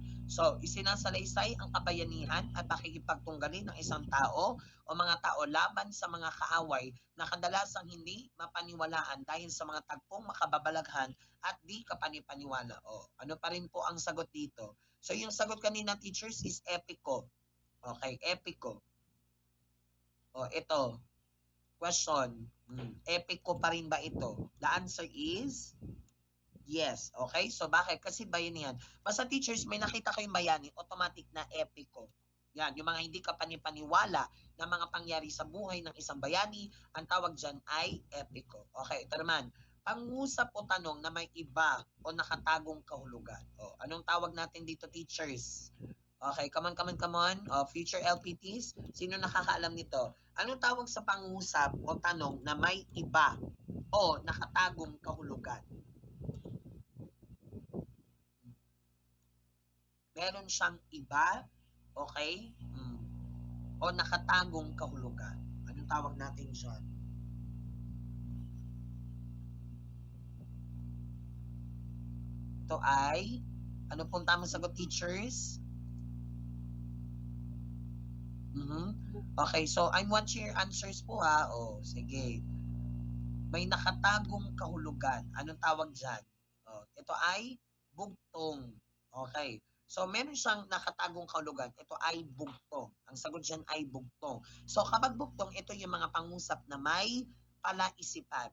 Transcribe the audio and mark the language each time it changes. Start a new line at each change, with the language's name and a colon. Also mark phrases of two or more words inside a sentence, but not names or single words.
Filipino: So, isinasalaysay ang kabayanihan at pakikipagtunggali ng isang tao o mga tao laban sa mga kaaway na kadalasang hindi mapaniwalaan dahil sa mga tagpong makababalaghan at di kapanipaniwala. O, ano pa rin po ang sagot dito? So, yung sagot kanina, teachers, is epiko. Okay, epiko. O, ito. Question. Epiko pa rin ba ito?
English: The answer is yes. Okay? So,
Filipino: bakit? Kasi bayanihan. Basta teachers, may nakita kayong bayani, automatic na epiko. Yan, yung mga hindi ka panipaniwala na mga pangyari sa buhay ng isang bayani, ang tawag dyan ay epiko. Okay, ito naman. Pangusap o tanong na may iba o nakatagong kahulugan. O, anong tawag natin dito, teachers?
English: Okay, come on, come on, come on. Future LPTs,
Filipino: sino nakakaalam nito? Anong tawag sa pangusap o tanong na may iba o nakatagong kahulugan? Meron siyang iba, okay? O nakatagong kahulugan. Anong tawag natin dyan? Ito ay, ano pong tamang sagot, teachers?
English: Okay, so I'm watching your answers po ha.
Filipino: O, sige. May nakatagong kahulugan. Anong tawag dyan? O, ito ay bugtong. Okay. So, meron siyang nakatagong kahulugan. Ito ay bugtong. Ang sagot dyan ay bugtong. So, kapag bugtong, ito yung mga pangusap na may palaisipan.